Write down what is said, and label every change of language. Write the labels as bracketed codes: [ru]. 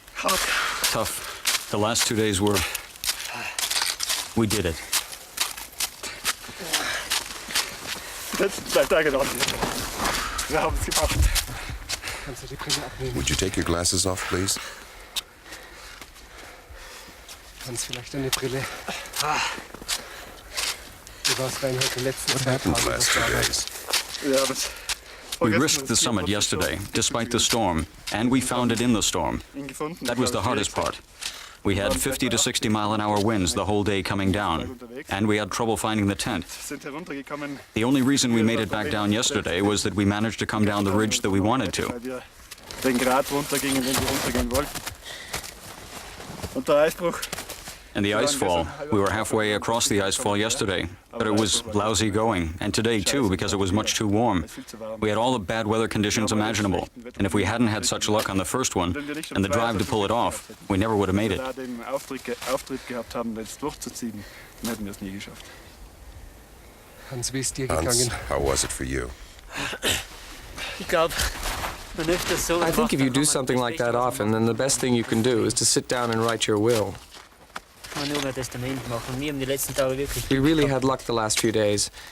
[en] Hard. Tough. The last 2 days were... We did it. [de] Die letzten 2 Tage noch. Wir haben es gemacht. [en] Would you take your glasses off, please? [de] Hans, vielleicht eine Brille. Wie war es Reinhold die letzten 2 [en] Happened the last 2 days? [de] Ja, das... [en] We risked the summit yesterday, despite the storm, and we found it in the storm. That was the hardest part. We had 50 to 60 mile-an-hour winds the whole day coming down, and we had trouble finding the tent. The only reason we made it back down yesterday was that we managed to come down the ridge that we wanted to. [de] Den Grat runtergingen, den wir runtergehen wollten. Und der Eisbruch. [en] And the icefall. We were halfway across the icefall yesterday, but it was lousy going, and today too, because it was much too warm. We had all the bad weather conditions imaginable, and if we hadn't had such luck on the first one, and the drive to pull it off, we never would have made it. Auftritt gehabt haben, das durchzuziehen, dann hätten wir es nie geschafft. [de] Hans, wie ist dir Hans, gegangen? [en] how was it for you? I think if you do something like that often, then the best thing you can do is to sit down and write your will. We really had luck the last few days.